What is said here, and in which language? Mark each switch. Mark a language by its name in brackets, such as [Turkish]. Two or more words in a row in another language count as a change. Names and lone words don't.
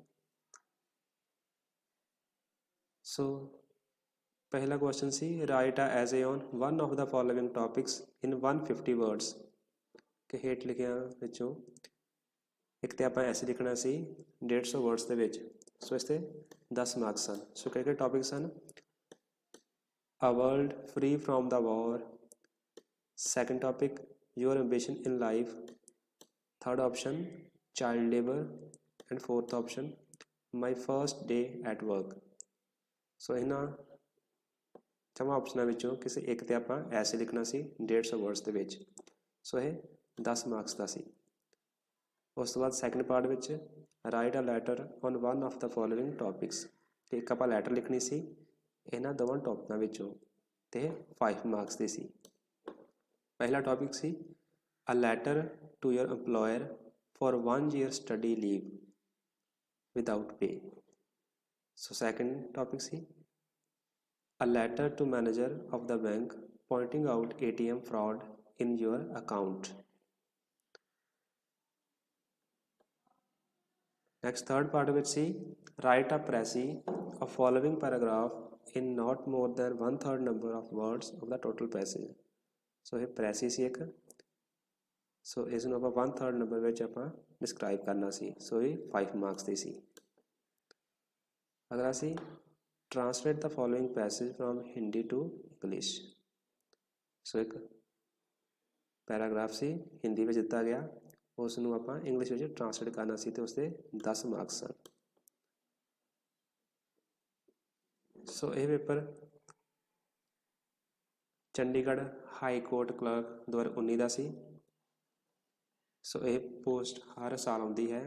[Punjabi] ਸੋ ਪਹਿਲਾ ਕੁਐਸਚਨ ਸੀ [English] write a essay on one of the following topics in 150 words [Punjabi] ਕਿ ਹੇਠ ਲਿਖਿਆਂ ਵਿੱਚੋਂ ਇੱਕ ਤੇ ਆਪਾਂ ਐਸੇ ਲਿਖਣਾ ਸੀ 150 ਵਰਡਸ ਦੇ ਵਿੱਚ। ਸੋ ਇਸ ਤੇ 10 ਮਾਰਕਸ ਸਨ। ਸੋ ਕਿਹੜੇ ਟੌਪਿਕ ਸਨ? [English] A world free from the war. Second topic, your ambition in life. Third option, child labor. And fourth option, my first day at work. [Punjabi] So ਇਹਨਾਂ ਚਵਾਂ ਆਪਸ਼ਨਾਂ ਵਿੱਚੋਂ ਕਿਸੇ ਇੱਕ ਤੇ ਆਪਾਂ ਐਸੇ ਲਿਖਣਾ ਸੀ 150 ਵਰਡਸ ਦੇ ਵਿੱਚ। ਸੋ ਇਹ 10 ਮਾਰਕਸ ਦਾ ਸੀ। ਉਸ ਤੋਂ ਬਾਅਦ [English] second part [Punjabi] ਵਿੱਚ [English] write a letter on one of the following topics [Punjabi] ਕਿ ਇੱਕ ਆਪਾਂ ਲੈਟਰ ਲਿਖਣੀ ਸੀ ਇਹਨਾਂ ਦੋਵਾਂ ਟੌਪਿਕਾਂ ਵਿੱਚੋਂ ਤੇ 5 ਮਾਰਕਸ ਦੀ ਸੀ। ਪਹਿਲਾ ਟੌਪਿਕ ਸੀ [English] a letter to your employer for 1 year study leave without pay. [Punjabi] ਸੋ ਸੈਕੰਡ ਟੌਪਿਕ ਸੀ [English] a letter to manager of the bank pointing out ATM fraud in your account. Next, third part which see write a précis of following paragraph in not more than 1/3 number of words of the total passage. [Punjabi] So ਇਹ précis ਸੀ ਇੱਕ। ਸੋ ਇਸ ਨੂੰ ਆਪਾਂ 1/3 ਨੰਬਰ ਵਿੱਚ ਆਪਾਂ ਡਿਸਕ੍ਰਾਈਬ ਕਰਨਾ ਸੀ। ਸੋ ਇਹ 5 ਮਾਰਕਸ ਦੀ ਸੀ। ਅਗਲਾ ਅਸੀਂ [English] Translate the following passage from Hindi to English. [Punjabi] So [Hindi] एक पैराग्राफ से हिंदी में [Punjabi] ਦਿੱਤਾ ਗਿਆ ਉਸ ਨੂੰ ਆਪਾਂ ਇੰਗਲਿਸ਼ ਵਿੱਚ ਟ੍ਰਾਂਸਲੇਟ ਕਰਨਾ ਸੀ ਤੇ ਉਸਦੇ 10 ਮਾਰਕਸ ਸਨ। ਸੋ ਇਹ ਪੇਪਰ ਚੰਡੀਗੜ੍ਹ ਹਾਈ ਕੋਰਟ ਕਲਰਕ 2019 ਦਾ ਸੀ। ਸੋ ਇਹ ਪੋਸਟ ਹਰ ਸਾਲ ਆਉਂਦੀ ਹੈ।